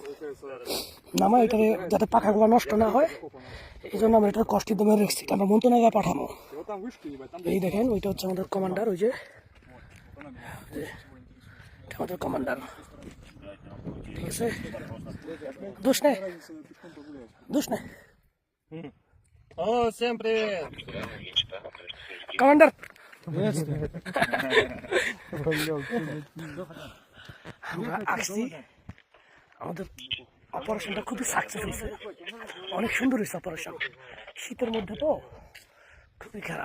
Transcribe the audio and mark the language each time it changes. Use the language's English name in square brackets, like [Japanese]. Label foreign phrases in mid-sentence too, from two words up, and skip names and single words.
[Bangla] নামা এটাকে যাতে পাখাগুলো নষ্ট না হয় এই জন্য আমরা এটার কষ্টের দামে রেখেছি, আমরা মন্ত্রণালয়ে পাঠানো। এই দেখেন, ওইটা হচ্ছে আমাদের কমান্ডার, ওই যে আমাদের কমান্ডার। ঠিক আছে, দোষ নেই, দোষ নেই। [Russian] О, всем привет! [Bangla] কমান্ডার, আমরা আসছি, আমাদের অপারেশনটা খুবই সাকসেস হয়েছে, অনেক সুন্দর হয়েছে অপারেশন। শীতের মধ্যে তো খুবই খারাপ।